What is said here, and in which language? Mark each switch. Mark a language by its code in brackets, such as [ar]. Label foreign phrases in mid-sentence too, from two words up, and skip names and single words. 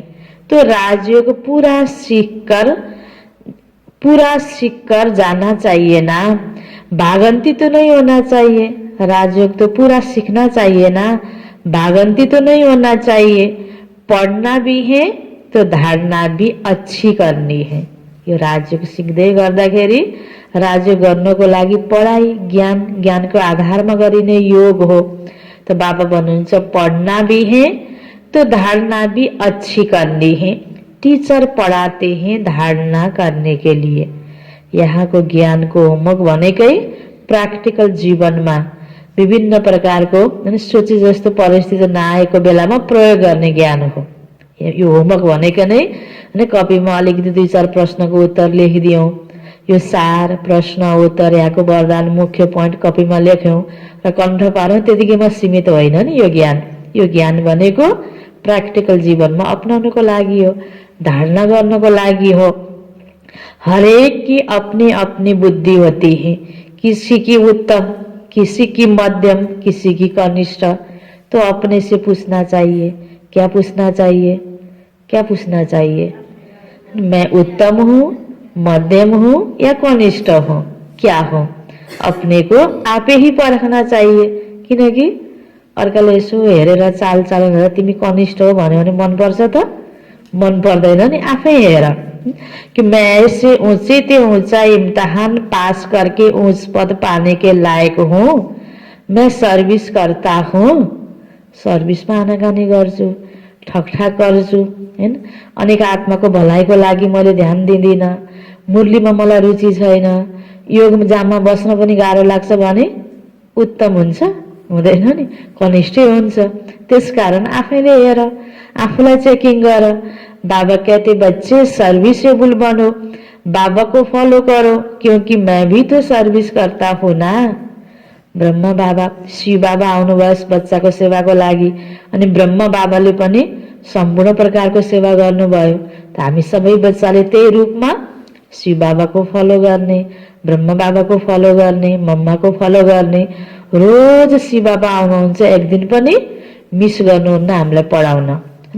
[hi] तो राजयोग पूरा सीख कर जाना चाहिए ना, भागंती तो नहीं होना चाहिए। राजयोग तो पूरा सीखना चाहिए ना, भागंती तो नहीं होना चाहिए। पढ़ना भी है तो धारणा भी अच्छी करनी है। [ne] यो राजयोग सिक्दै गर्दाखेरि राजयोग गर्नको लागि पढाइ ज्ञानको आधारमा गरिने योग हो। [hi] तो बाबा भन्नुहुन्छ पढ़ना भी है तो धारणा भी अच्छी करनी है। टीचर पढ़ाते हैं धारणा करने के लिए। [ne] यहाँको ज्ञानको होमवर्क भनेकै प्राक्टिकल जीवनमा विभिन्न प्रकारको सोचे जस्तो परिस्थिति नआएको बेलामा प्रयोग गर्ने ज्ञान हो। यो होमवर्क भनेको नै कपीमा अलिकति 2-4 प्रश्नको उत्तर लेखिदियौँ, यो सार प्रश्न उत्तर यहाँको वरदान मुख्य पोइन्ट कपीमा लेख्यौँ र कण्ठ पारौँ, त्यतिकैमा सीमित होइन नि यो ज्ञान। यो ज्ञान भनेको प्राक्टिकल जीवनमा अपनाउनको लागि हो, धारणा गर्नको लागि हो। [hi] हरेक की अपनी अपनी बुद्धि होती है, किसी की उत्तम, किसी की मध्यम, किसी की कनिष्ठ। तो अपने से पूछना चाहिए, क्या पूछना चाहिए? क्या पूछना चाहिए? मैं उत्तम हूँ, मध्यम हूँ या कनिष्ठ हूँ, क्या हूँ? अपने को आपे ही परखना चाहिए। [ne] किनकि अर्काले यसो हेरेर चालचलन हेरेर तिमी कनिष्ठ हो भन्यो भने मन पर्छ त? मन पर्दैन नि। आफै हेर [hi] कि मैं ऐसे ऊंचे ते ऊंचा इम्तिहान पास करके ऊंच पद पाने के लायक हूँ, मैं सर्भिस करता हूँ। [ne] सर्भिसमा आनाकानी गर्छु, ठकठाक गर्छु हैन, अनेक आत्माको भलाइको लागि मैले ध्यान दिँदिनँ, मुरलीमा मलाई रुचि छैन, योग जाममा बस्न पनि गाह्रो लाग्छ भने उत्तम हुन्छ? हुँदैन नि, कनिष्ठै हुन्छ। त्यसकारण आफैले हेर, आफूलाई चेकिङ गर। [hi] बाबा कहते बच्चे सर्विसेबल बनो, बाबा को फॉलो करो, क्योंकि मैं भी तो सर्विस करता हूँ ना। [ne] ब्रह्मा बाबा शिव बाबा आउनुभयो बच्चाको सेवाको लागि, अनि ब्रह्मा बाबाले पनि सम्पूर्ण प्रकारको सेवा गर्नुभयो। त हामी सबै बच्चाले त्यही रूपमा शिव बाबाको फलो गर्ने, ब्रह्मा बाबाको फलो गर्ने, मम्माको फलो गर्ने। रोज शिव बाबा आउनुहुन्छ, एक दिन पनि मिस गर्नुहुन्न हामीलाई पढाउन हैन।